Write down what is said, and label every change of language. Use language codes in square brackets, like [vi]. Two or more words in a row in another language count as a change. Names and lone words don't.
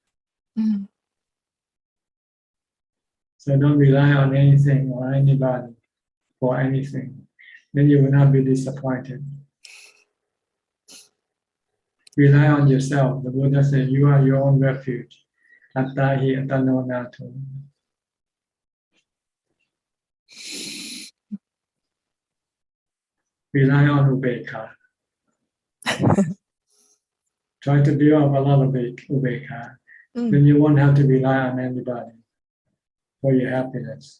[en] So don't rely on anything or anybody for anything. Then you will not be disappointed. Rely on yourself. The Buddha said, you are your own refuge. [pi] Atta hi atano nato. [en] Rely on ubeka. Try to build up a lot of ubeka. Then you won't have to rely on anybody for your happiness.